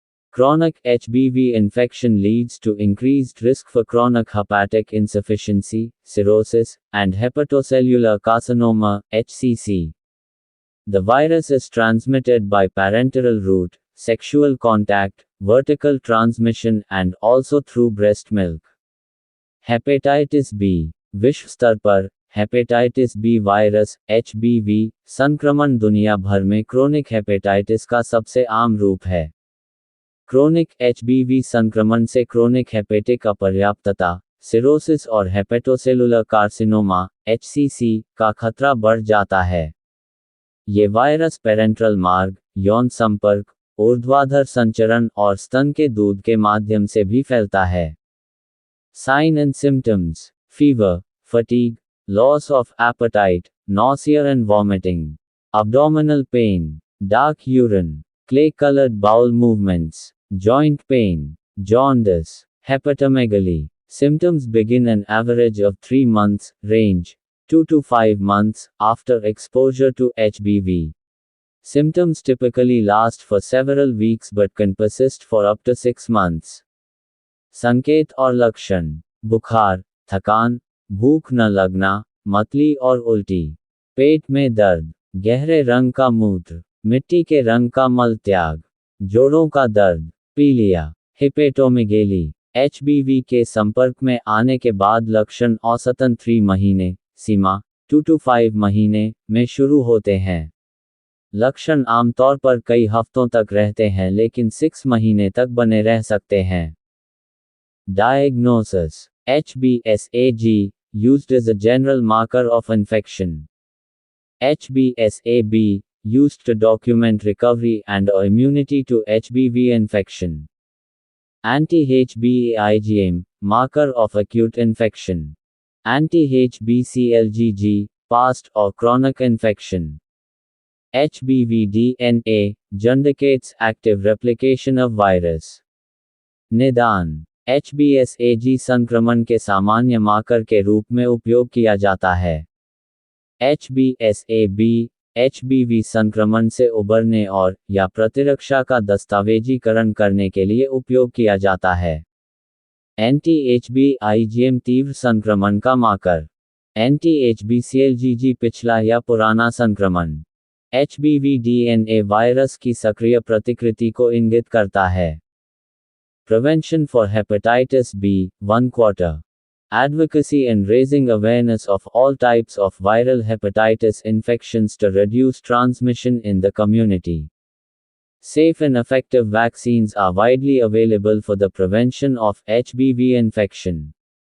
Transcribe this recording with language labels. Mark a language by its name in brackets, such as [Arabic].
[English] Chronic HBV infection leads to increased risk for chronic hepatic insufficiency, cirrhosis, and hepatocellular carcinoma, HCC. The virus is transmitted by parenteral route, sexual contact, vertical transmission, and also through breast milk. [Hindi] Hepatitis B. विश्व स्तर पर hepatitis B virus HBV संक्रमण दुनिया भर में chronic hepatitis का सबसे आम रूप है. क्रोनिक HBV संक्रमण से क्रोनिक हेपेटिक अपर्याप्तता, सिरोसिस और हेपेटोसेलुलर कार्सिनोमा HCC का खतरा बढ़ जाता है. ये वायरस पेरेंट्रल मार्ग, यौन संपर्क, ऊर्ध्वाधर संचरण और स्तन के दूध के माध्यम से भी फैलता है. [English] Sign and symptoms: fever, fatigue, loss of appetite, nausea and vomiting, abdominal pain, dark urine, clay-colored bowel movements, joint pain, jaundice, hepatomegaly. Symptoms begin an average of 3 months, range 2 to 5 months, after exposure to HBV. Symptoms typically last for several weeks but can persist for up to 6 months. [Hindi] संकेत और लक्षण: बुखार, थकान, भूख न लगना, मतली और उल्टी, पेट में दर्द, गहरे रंग का मूत्र, मिट्टी के रंग का मल त्याग, जोड़ों का दर्द, पीलिया, हिपेटोमेगेली. HBV के संपर्क में आने के बाद लक्षण औसतन 3 महीने, सीमा 2 to 5 महीने में शुरू होते हैं. लक्षण आमतौर पर कई हफ्तों तक रहते हैं लेकिन 6 महीने तक बने रह सकते हैं. [English] Diagnosis: HBsAg, used as a general marker of infection. HBsAb, used to document recovery and or immunity to HBV infection. Anti-HBe-IgM, marker of acute infection. Anti-HBcLgG, past or chronic infection. HBV DNA, indicates active replication of virus. [Hindi] निदान: HBsAg संक्रमण के सामान्य marker के रूप में उपयोग किया जाता है. HBsAb, HBV संक्रमण से उबरने और या प्रतिरक्षा का दस्तावेजीकरण करने के लिए उपयोग किया जाता है. Anti-HB-IgM तीव्र संक्रमण का मार्कर. Anti-HBcLgG पिछला या पुराना संक्रमण. HBV DNA वायरस की सक्रिय प्रतिकृति को इंगित करता है. [English] Prevention for hepatitis B, 1 quarter. Advocacy and raising awareness of all types of viral hepatitis infections to reduce transmission in the community. Safe and effective vaccines are widely available for the prevention of HBV infection.